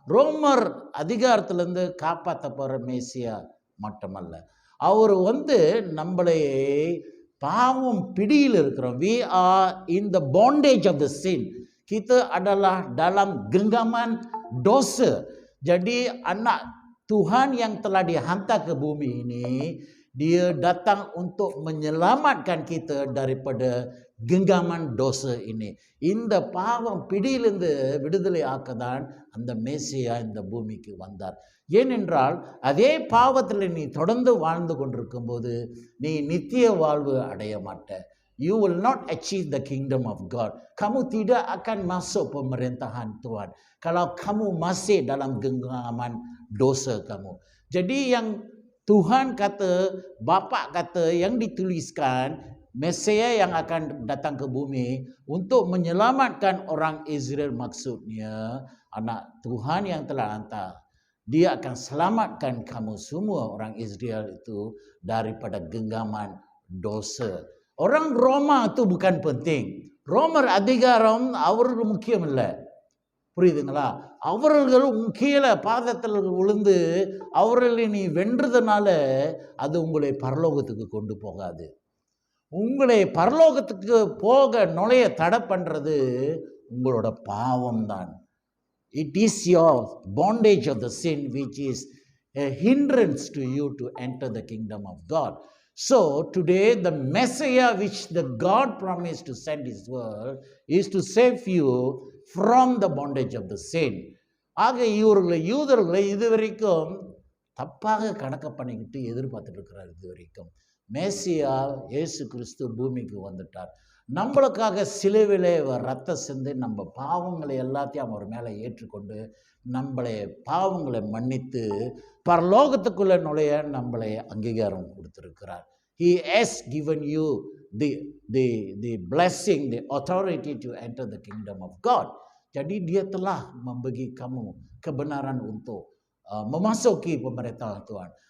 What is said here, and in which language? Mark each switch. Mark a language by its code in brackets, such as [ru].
[ta] ரோமர் அதிகாரத்திலிருந்து காப்பாற்ற போகிற மேசியா மட்டுமல்ல, அவர் நம்மளை பாவம் பிடியில் இருக்கிறோம். [en] We are in the bondage of the sin. [ms] Kita adalah dalam genggaman dosa. Jadi anak Tuhan yang telah dihantar ke bumi ini, dia datang untuk menyelamatkan kita daripada genggaman dosa ini. [ta] இந்த பாவம் பிடியிலிருந்து விடுதலை ஆக்கதான் அந்த மேசியா இந்த பூமிக்கு வந்தார். ஏனென்றால் அதே பாவத்தில் நீ தொடர்ந்து வாழ்ந்து கொண்டிருக்கும் போது நீ நித்திய வாழ்வு அடைய மாட்ட. [en] You will not achieve the kingdom of God. [ms] Kamu tidak akan masuk pemerintahan Tuhan kalau kamu masih dalam genggaman dosa kamu. Jadi yang Tuhan kata, Bapa kata, yang dituliskan Mesia yang akan datang ke bumi untuk menyelamatkan orang Israel, maksudnya anak Tuhan yang telah hantar. Dia akan selamatkan kamu semua orang Israel itu daripada genggaman dosa. Orang Roma itu bukan penting. [ta] ரோமர் அதிகாரம் அவர்கள் முக்கியம் இல்லை, புரியுதுங்களா? அவர்கள் கீழே பாதத்தில் விழுந்து அவர்களை நீ வென்றதுனால அது உங்களை பரலோகத்துக்கு கொண்டு போகாது. உங்களை பரலோகத்துக்கு போக நுழைய தடை பண்ணுறது உங்களோட பாவம் தான். [en] It is your bondage of the sin which is a hindrance to you to enter the kingdom of God. So today the Messiah which the God promised to send his word is to save you from the bondage of the sin. [ta] ஆக யூதர்களை இதுவரைக்கும் தப்பாக கணக்கு பண்ணிக்கிட்டு எதிர்பார்த்துட்டு இருக்கிறார். இதுவரைக்கும் மேசியா இயேசு கிறிஸ்து பூமிக்கு வந்துட்டார். நம்மளுக்காக சிலுவிலே ரத்தம் சிந்தி நம்ம பாவங்களை எல்லாத்தையும் அவர் மேலே ஏற்றுக்கொண்டு நம்மளை பாவங்களை மன்னித்து பரலோகத்துக்குள்ளே நுழைய நம்மளை அங்கீகாரம் கொடுத்திருக்கிறார். [en] He has given you the blessing, the authority to enter the kingdom of God. [ms] Jadi dia telah memberi kamu kebenaran untuk memasuki pemerintahan Tuhan.